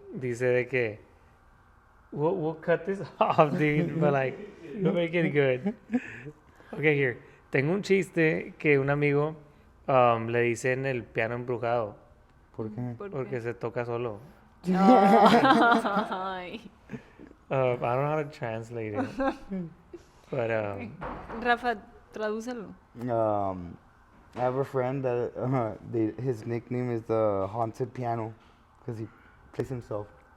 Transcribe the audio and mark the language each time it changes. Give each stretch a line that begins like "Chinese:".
Spanish: Dice de que
English: we'll cut this off, dude, but like we'll make it good. Okay, here.
Spanish: Tengo un chiste que un amigo le dicen el piano embrujado ¿Por qué? porque se toca solo. Ay.
English: I don't know how to translate it, but
Spanish: Rafa, tradúcelo.
English: I have a friend that his nickname is the haunted piano because he plays himself.